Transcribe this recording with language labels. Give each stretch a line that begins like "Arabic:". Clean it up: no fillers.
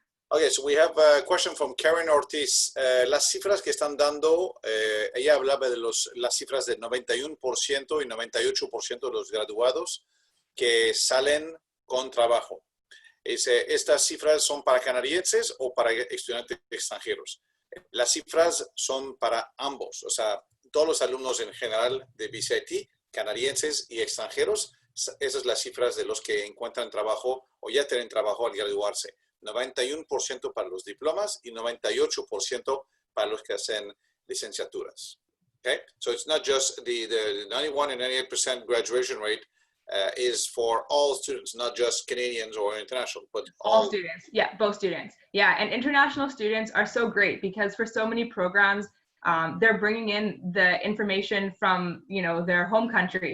English: Okay, so we have a question from Karen Ortiz.
Spanish: Las cifras que están dando, ella hablaba de las cifras del 91% y 98% de los graduados que salen con trabajo. ¿Estas cifras son para canadienses o para estudiantes extranjeros? Las cifras son para ambos, o sea, todos los alumnos en general de BCIT, canadienses y extranjeros, esas son las cifras de los que encuentran trabajo o ya tienen trabajo al graduarse. 91% para los diplomas y 98% para los que hacen licenciaturas.
English: Okay, so it's not just the 91 and 98% graduation rate is for all students, not just Canadians or international, but all students. Yeah, both students. Yeah, and international students are so great because for so many programs, they're bringing in the information from their home country.